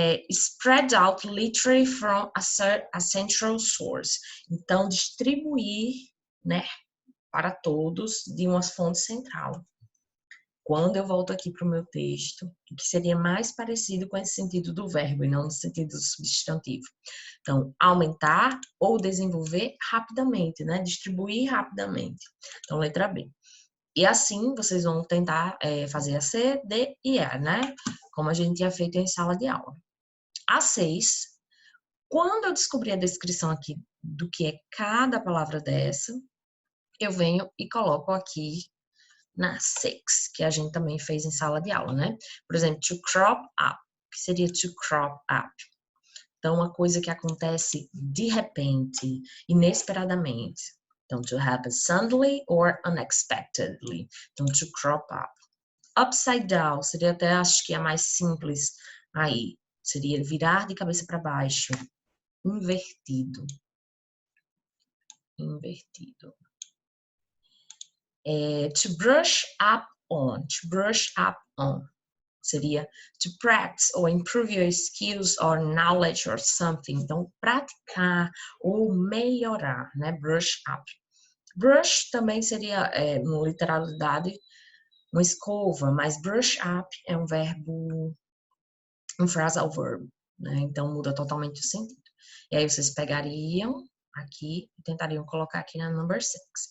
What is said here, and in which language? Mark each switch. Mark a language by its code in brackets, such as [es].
[en] Spread out literally from a central source. [pt] Então, distribuir, né? Para todos de uma fonte central. Quando eu volto aqui para o meu texto, o que seria mais parecido com esse sentido do verbo e não no sentido do substantivo. Então, aumentar ou desenvolver rapidamente, né? Distribuir rapidamente. Então, letra B. E assim, vocês vão tentar fazer a C, D e E, né? Como a gente tinha feito em sala de aula. A 6, quando eu descobrir a descrição aqui do que é cada palavra dessa, eu venho e coloco aqui na 6, que a gente também fez em sala de aula, né? Por exemplo, to crop up, que seria to crop up. Então, uma coisa que acontece de repente, inesperadamente. [en] Então, to happen suddenly or unexpectedly. Então, to crop up. [pt] Upside down seria até, acho que a mais simples aí. Seria virar de cabeça para baixo. Invertido. Invertido. [en] To brush up on. To brush up on. Seria to practice or improve your skills or knowledge or something. [pt] Então, praticar ou melhorar, né? Brush up. Brush também seria, no literalidade, uma escova, mas brush up é um verbo, um phrasal verb, né? Então, muda totalmente o sentido. E aí, vocês pegariam aqui e tentariam colocar aqui na number 6.